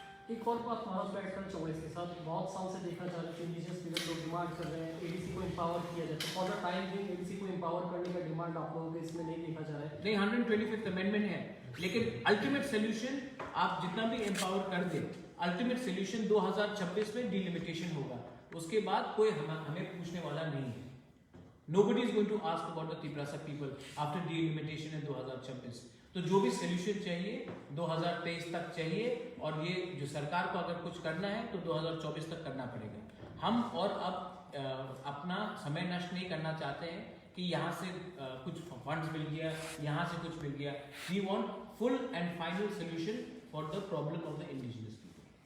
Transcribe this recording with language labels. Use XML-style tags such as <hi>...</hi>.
<hi>एक और बात महाराष्ट्र एडकर चौबीस के साथ बहुत साल से देखा जा रहा है कि इंडिजिनस पीपल लोग डिमांड कर रहे हैं एडीसी को एम्पावर किया जाए, तो</hi> <en>for the time being</en> <hi>ADC को एम्पावर करने का डिमांड आप लोगों के इसमें नहीं देखा जा रहा है। नहीं, 125th अमेंडमेंट है, लेकिन अल्टीमेट सोल्यूशन आप जितना भी एम्पावर कर दे, अल्टीमेट सोल्यूशन 2026 में डिलिमिटेशन होगा, उसके बाद कोई हमें पूछने वाला नहीं है।</hi> <en>Nobody is going to ask about the Tiprasa people after delimitation in 2026।</en> <hi>तो जो भी सोल्यूशन चाहिए 2023 तक चाहिए, और ये जो सरकार को अगर कुछ करना है तो 2024 तक करना पड़ेगा। हम और अब अपना समय नष्ट नहीं करना चाहते हैं कि यहाँ से कुछ फंड्स मिल गया, यहाँ से कुछ मिल गया।</hi> <en>We want full and final solution for the problem of the indigenous people.</en>